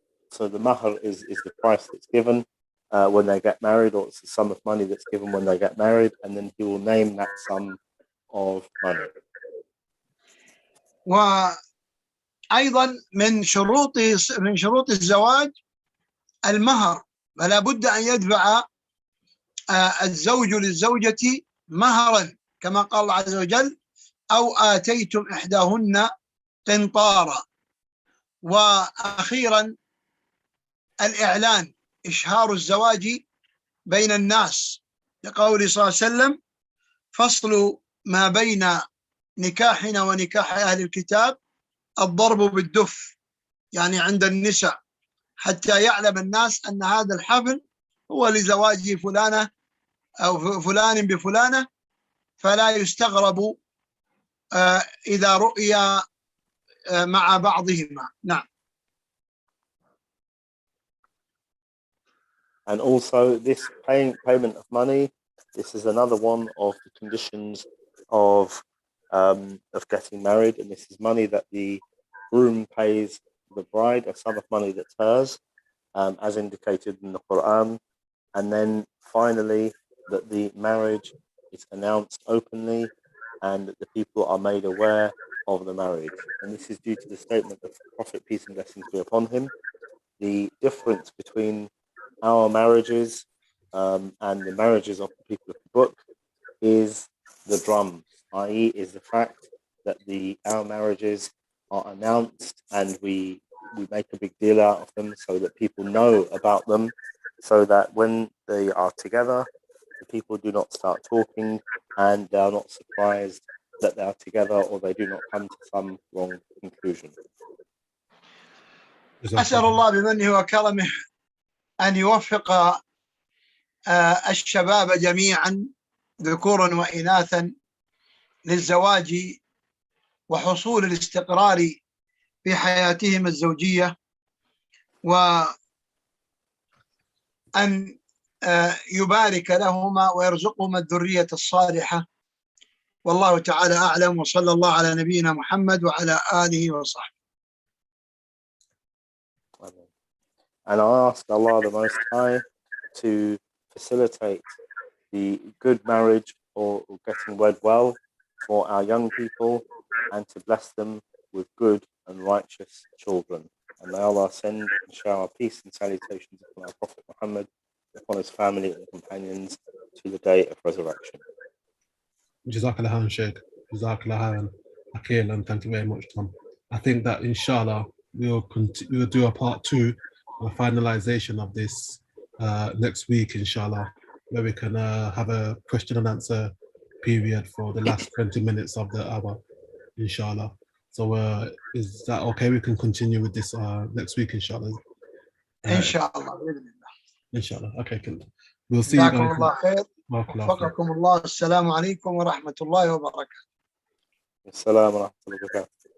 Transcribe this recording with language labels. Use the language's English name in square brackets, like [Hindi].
[English] so the mahr is the price that's given when they get married, or it's the sum of money that's given when they get married, and then he will name that sum of money. [Arabic] وأيضا من شروط الزواج المهر، فلا بد أن يدفع الزوج للزوجة مهرا كما قال الله عز وجل أو آتيتم إحداهن قنطارا. وأخيرا الإعلان، إشهار الزواج بين الناس، لقول صلى الله عليه وسلم فصل ما بين نكاحنا ونكاح أهل الكتاب الضرب بالدف، يعني عند النساء، حتى يعلم الناس أن هذا الحفل هو لزواج فلانة أو فلان بفلانة، فلا يستغرب إذا رؤيا مع بعضهما. نعم. [English] And also this payment of money, this is another one of the conditions of getting married, and this is money that the groom pays the bride, a sum of money that's hers, as indicated in the Qur'an. And then finally, that the marriage is announced openly and that the people are made aware of the marriage. And this is due to the statement of the Prophet, peace and blessings be upon him. The difference between our marriages and the marriages of the people of the book is the drums, i.e. is the fact that our marriages are announced and we make a big deal out of them so that people know about them, so that when they are together, the people do not start talking and they are not surprised that they are together, or they do not come to some wrong conclusion. [Arabic] أسأل الله بمنه وكرمه أن يوفق الشباب جميعا ذكورا وإناثا للزواج وحصول الاستقرار في حياتهم الزوجية، وأن يبارك لهما ويرزقهما الذرية الصالحة. والله تعالى أعلم، وصلى الله على نبينا محمد وعلى آله وصحبه. [English] And I ask Allah the Most High to facilitate the good marriage or getting wed well for our young people, and to bless them with good and righteous children. And may Allah send and shower peace and salutations upon our Prophet Muhammad, upon his family and companions to the day of resurrection. Jazakallah khair, Sheikh. Jazakallah khair, Akil, and thank you very much, Tom. I think that inshallah we'll do a part 2, a finalization of this next week, inshallah, where we can have a question and answer period for the last 20 minutes of the hour, inshallah. So is that okay? We can continue with this next week, inshallah. Inshallah. Inshallah. Okay, cool. We'll see you guys. [Arabic] الله خير. وفقكم الله. السلام عليكم ورحمة الله وبركاته. السلام ورحمة الله وبركاته.